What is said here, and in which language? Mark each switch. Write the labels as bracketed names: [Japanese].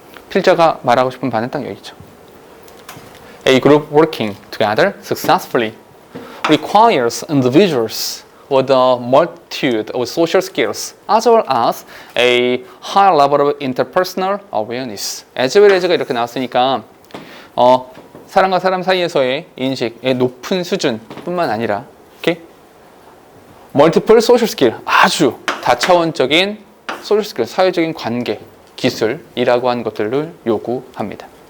[Korean] 필자가 말하고 싶은 바는 딱 여기죠. [English] A group working together successfully requires individuals with a multitude of social skills as well as a high level of interpersonal awareness. [Korean] as well as가 이렇게 나왔으니까 사람과 사람 사이에서의 인식의 높은 수준뿐만 아니라 이렇게 [English] multiple social skill, [Korean] 아주 다차원적인 social skill, 사회적인 관계, 기술이라고 하는 것들을 요구합니다.